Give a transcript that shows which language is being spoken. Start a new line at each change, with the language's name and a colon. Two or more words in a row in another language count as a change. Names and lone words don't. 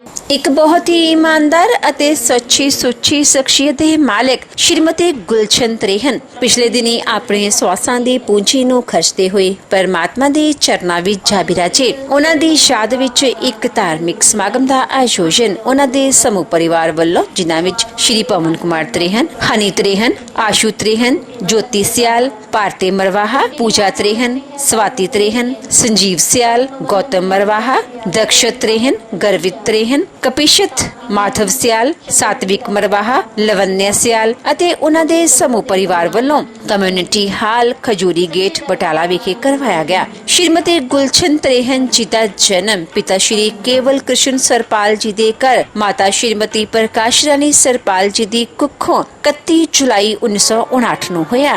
Punjabi: ਇੱਕ ਬਹੁਤ ਹੀ ਈਮਾਨਦਾਰ ਅਤੇ ਸੱਚੀ ਸੁੱਚੀ ਸ਼ਖਸੀਅਤ ਦੇ ਮਾਲਕ ਸ਼੍ਰੀਮਤੀ ਗੁਲਸ਼ਨ ਤ੍ਰੇਹਨ ਪਿਛਲੇ ਦਿਨੀ ਆਪਣੇ ਸਵਾਸਾਂ ਦੀ ਪੂੰਜੀ ਨੂੰ ਖਰਚਦੇ ਹੋਏ ਪਰਮਾਤਮਾ ਦੇ ਚਰਨਾਂ ਵਿੱਚ ਜਾ ਬਿਰਾਜੇ। ਉਹਨਾਂ ਦੀ ਯਾਦ ਵਿੱਚ ਇੱਕ ਧਾਰਮਿਕ ਸਮਾਗਮ ਦਾ ਆਯੋਜਨ ਉਹਨਾਂ ਦੇ ਸਮੂਹ ਪਰਿਵਾਰ ਵੱਲੋਂ, ਜਿਨ੍ਹਾਂ ਵਿੱਚ ਸ਼੍ਰੀ ਪਵਨ ਕੁਮਾਰ ਤ੍ਰੇਹਨ, ਹਨੀ ਤ੍ਰੇਹਨ, ਆਸ਼ੂ ਤ੍ਰੇਹਨ, ज्योति सियाल, भारती मरवाहा, पूजा त्रेहन, स्वाति त्रेहन, संजीव सियाल, गौतम मरवाहा, दक्षत त्रेहन, गर्वित त्रेहन, कपिशत, माधव सियाल, सात्विक मरवाहा, लवन्या सियाल ਅਤੇ ਉਹਨਾਂ ਦੇ ਸਮੂਹ ਪਰਿਵਾਰ ਵੱਲੋਂ ਕਮਿਊਨਿਟੀ ਹਾਲ ਖਜੂਰੀ ਗੇਟ ਬਟਾਲਾ ਵਿਖੇ ਕਰਵਾਇਆ ਗਿਆ। ਸ਼੍ਰੀਮਤੀ ਗੁਲਸ਼ਨ ਤ੍ਰੇਹਨ ਜੀ ਦਾ ਜਨਮ ਪਿਤਾ ਸ਼੍ਰੀ ਕੇਵਲ ਕ੍ਰਿਸ਼ਨ ਸਰਪਾਲ ਜੀ ਦੇ ਘਰ ਮਾਤਾ ਸ਼੍ਰੀਮਤੀ ਪ੍ਰਕਾਸ਼ ਰਾਣੀ ਸਰਪਾਲ ਜੀ ਦੀ ਕੁੱਖੋਂ 31 ਜੁਲਾਈ 1959 ਨੂੰ ਹੋਇਆ।